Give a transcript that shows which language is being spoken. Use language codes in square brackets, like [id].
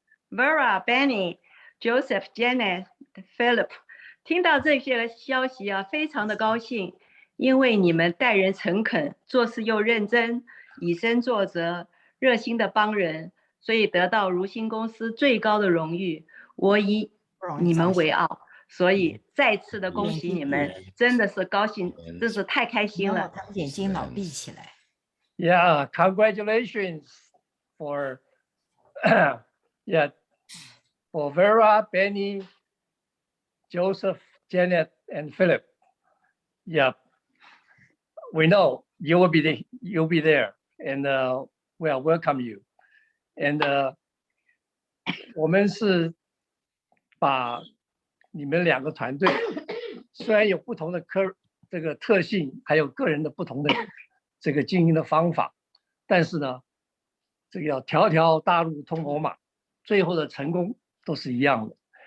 [zh] Vera、Benny、Joseph、Janet、Philip， 听到这些消息啊，非常的高兴，因为你们待人诚恳，做事又认真，以身作则，热心的帮人，所以得到如新公司最高的荣誉。我以你们为傲，所以再次的恭喜你们，真的是高兴，真是太开心了。眼睛老闭起来。 [en] Yeah, congratulations for yeah, for Vera, Benny, Joseph, Janet, and Philip. Yeah, we know you'll be there, and we'll welcome you. [zh] And 我们是把你们两个团队虽然有不同的这个特性，还有个人的不同的这个经营的方法，但是呢，这个要条条大路通罗马，最后的成功都是一样的。